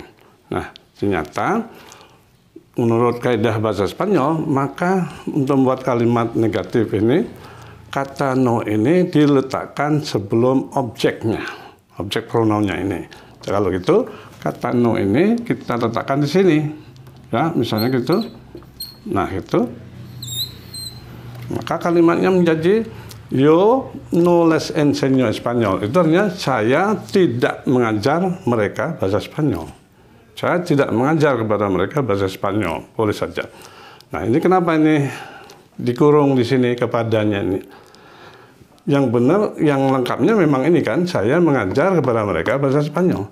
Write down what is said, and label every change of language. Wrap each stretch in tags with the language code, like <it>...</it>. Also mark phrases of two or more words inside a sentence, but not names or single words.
<id>Nah, ternyata menurut kaidah bahasa Spanyol, maka untuk membuat kalimat negatif ini, kata no ini diletakkan sebelum objeknya, objek pronounnya ini. Kalau gitu, kata no ini kita letakkan di sini, ya, misalnya gitu. Nah itu, maka kalimatnya menjadi</id> <es>yo no les enseño Espanyol.</es> <id>Itu artinya saya tidak mengajar mereka bahasa Spanyol. Saya tidak mengajar kepada mereka bahasa Spanyol, boleh saja. Nah ini kenapa ini dikurung di sini kepadanya ini? Yang benar, yang lengkapnya memang ini kan, saya mengajar kepada mereka bahasa Spanyol.</id>